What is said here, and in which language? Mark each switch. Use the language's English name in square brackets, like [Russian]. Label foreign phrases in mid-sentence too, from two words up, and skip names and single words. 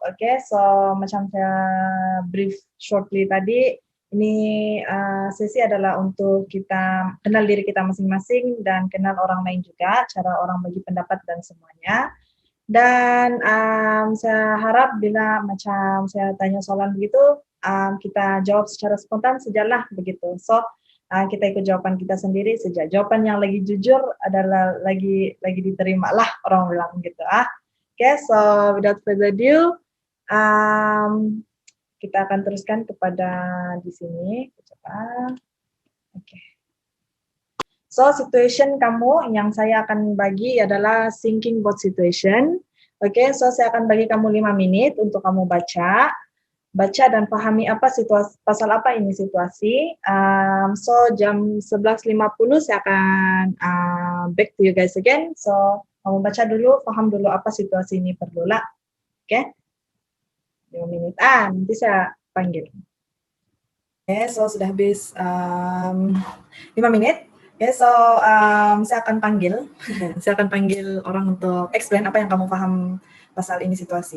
[Malay] Oke, so macam saya [English] brief shortly [Malay] tadi, ini sesi adalah untuk kita kenal diri kita masing-masing dan kenal orang lain juga, cara orang bagi pendapat dan semuanya. Dan saya harap bila macam saya tanya soalan begitu, kita jawab secara spontan sajalah begitu. So, kita ikut jawaban kita sendiri saja. Jawaban yang lagi jujur adalah lagi diterima lah, orang bilang gitu. [English] Okay, so without further ado, [Malay] Kita akan teruskan kepada di sini. Coba. Oke. So, situation kamu yang saya akan bagi adalah [English] thinking boat situation. [Malay] Oke, so saya akan bagi kamu 5 menit untuk kamu baca dan pahami apa situasi, pasal apa ini situasi. So, jam 11.50 saya akan [English] back to you guys again. [Malay] So, kamu baca dulu, paham dulu apa situasi ini perlu lah. Oke? 5 menit. Nanti saya panggil. Oke, so sudah habis 5 menit. Oke, so saya akan panggil, orang untuk explain apa yang kamu paham pasal ini situasi.